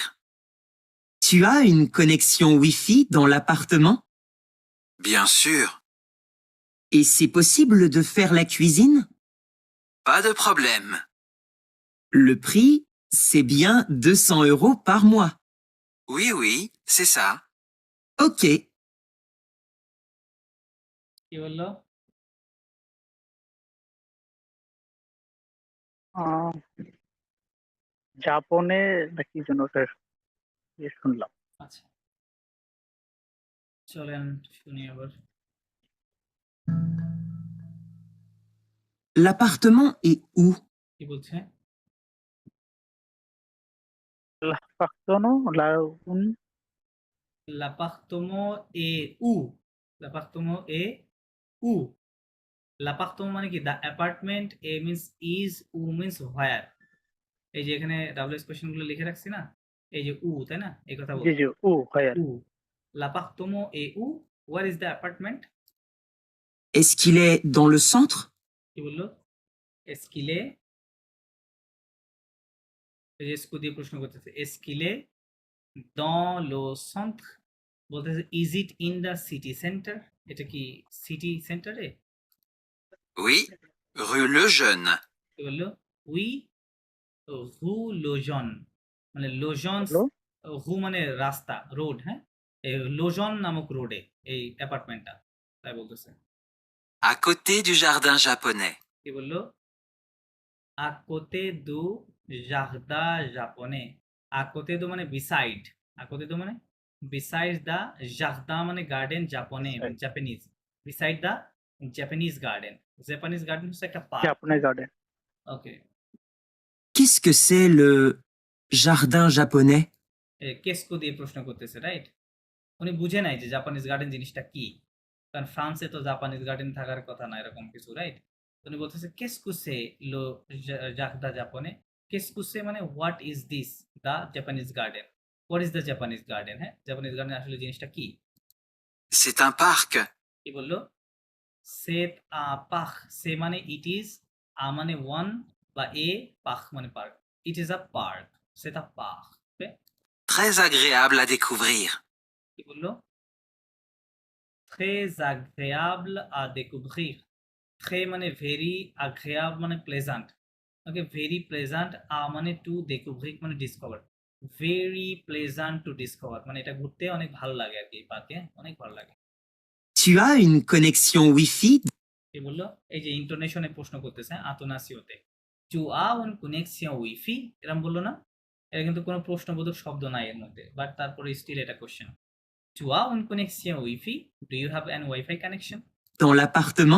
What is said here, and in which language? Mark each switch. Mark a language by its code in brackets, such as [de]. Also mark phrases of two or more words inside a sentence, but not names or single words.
[fr] Tu as une connexion Wi-Fi dans l'appartement? Bien sûr. Et c'est possible de faire la cuisine? Pas de problème. Le prix, c'est bien 200 € par mois. Oui, oui, c'est ça. Ok. [bn] কি বললো? জাপানে নাকি যেন ওটা শুনলাম আচ্ছা, চলেন শুনি আবার। [fr] L'appartement est où? [bn] কি বলছে? লাফাক্তনো লাউন [fr] L'appartement est où? L'appartement est où? L'appartement [bn] মানে কি? [en] The apartment, A means is, U means where। [bn] এই যে এখানে ডাবলএস কোশ্চেন গুলো লিখে রাখছি না, এই যে উ, তাই না? এই কথা জি বলছি। জি ও হয় উ, [fr] l'appartement est où? [en] Where is the apartment? [fr] Est-ce qu'il est dans le centre? [bn] কি বললো? [fr] Est-ce qu'il est, [bn] এই যে স্কু দিয়ে প্রশ্ন করতেছে, [fr] Est-ce qu'il est dans le centre, [bn] বলতেছে [en] is it in the city center। [bn] এটা কি [en] city center? [fr] Oui, rue Lejeune. [bn] কি বললো? উই, রু লোজন, মানে লোজন, হলো হু মানে রাস্তা, রোড, হ্যাঁ? এই লোজন নামক রোডে এই অ্যাপার্টমেন্টটা। তাই বলতেছে। [fr] À côté du jardin japonais. [bn] কি বললো? [fr] À côté du jardin japonais. À côté do মানে beside. À côté do [bn] মানে [en] besides the [bn] jardin মানে গার্ডেন জাপানে জাপানিজ। [en] Beside the Japanese garden. Japanese garden [bn] হচ্ছে একটা পার্ক। জাপানের গার্ডেন। ওকে। [fr] Qu'est-ce que c'est le jardin japonais? [bn] কেসকো দিয়ে প্রশ্ন করতেছে, রাইট? উনি বুঝে নাই যে [en] Japanese garden [bn] জিনিসটা কি, কারণ ফ্রান্সে তো [en] Japanese garden [bn] থাকার কথা না এরকম কিছু, রাইট? উনি বলতেছে [fr] qu'est-ce que c'est le jardin japonais, [bn] কেসকুসে মানে [en] what is this the Japanese garden, what is the Japanese garden, [bn] হ্যাঁ? [en] Japanese garden [bn] আসলে জিনিসটা কি? [fr] C'est un parc. [bn] কি বললো? [fr] c'est parc, [bn] সে মানে [en] it is, [bn] আ মানে ওয়ান বা এ, পাখ মানে পার্ক। [en] it is a park, [fr] c'est un parc. Très agréable à découvrir. [bn] কি বললো? [fr] Très agréable à découvrir. [bn] Très মানে ভেরি, agréable মানে প্লেজেন্ট। ওকে, [en] very pleasant, [bn] মানে টু, découvrir মানে ডিসকভার। [en] very pleasant to discover [bn] মানে এটা ঘুরতে অনেক ভালো লাগে আর কি, এই পার্কে অনেক ভালো লাগে। [fr] Tu as une connexion Wi-Fi? [bn] কি বললো? এই যে ইন্টোনেশনে প্রশ্ন করতেছে, আতনাসিওতে। [fr] tu as une connexion Wi-Fi, [bn] এরকম বললো না? এটা কিন্তু কোনো প্রশ্নবোধক শব্দ নাই এর মধ্যে, বাট তারপরে স্টিল এটা কোশ্চেন। [fr] tu as une connexion Wi-Fi, [en] do you have an WiFi connection? [fr] Dans l'appartement?